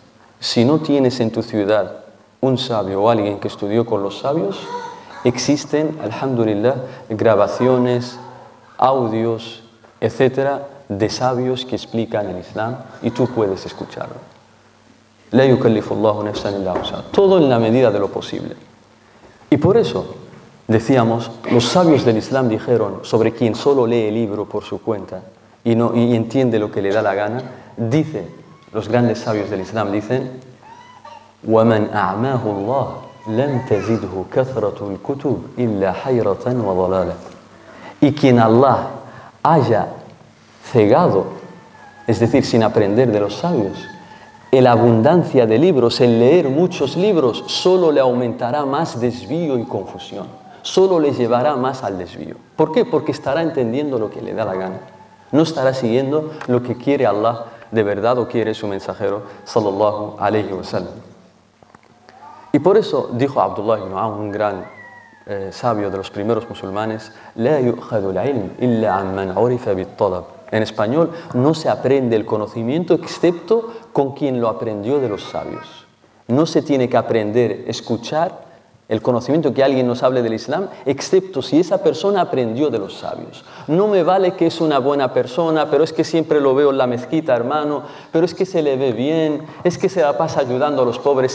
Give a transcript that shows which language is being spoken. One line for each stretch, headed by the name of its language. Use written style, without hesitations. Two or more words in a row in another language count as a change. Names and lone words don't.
Spanish: Si no tienes en tu ciudad un sabio o alguien que estudió con los sabios, existen, alhamdulillah, grabaciones, audios, etcétera, de sabios que explican el Islam y tú puedes escucharlo.
Arabic: لا يكلف الله نفسا إلا وسعها.
Spanish: Todo en la medida de lo posible. Y por eso, decíamos, los sabios del Islam dijeron sobre quien solo lee el libro por su cuenta y entiende lo que le da la gana, dicen, los grandes sabios del Islam dicen,
Arabic: وَمَنْ أَعْمَاهُ اللَّهُ لَمْ تَزِدْهُ كَثْرَةُ الْكُتُبِ إِلَّا حَيْرَةً وَضَلَالًا.
Spanish: Y quien Allah haya cegado, es decir, sin aprender de los sabios, la abundancia de libros, el leer muchos libros, solo le aumentará más desvío y confusión, solo le llevará más al desvío. ¿Por qué? Porque estará entendiendo lo que le da la gana, no estará siguiendo lo que quiere Allah de verdad o quiere su mensajero
Arabic: صلى الله عليه وسلم.
Spanish: Y por eso dijo Abdullah ibn Aun, un gran sabio de los primeros musulmanes,
Arabic: لا يؤخذ العلم إلا عن من عرف بالطلب.
Spanish: En español, no se aprende el conocimiento excepto con quien lo aprendió de los sabios. No se tiene que aprender, escuchar el conocimiento que alguien nos hable del Islam, excepto si esa persona aprendió de los sabios. No me vale que es una buena persona, pero es que siempre lo veo en la mezquita, hermano, pero es que se le ve bien, es que se la pasa ayudando a los pobres.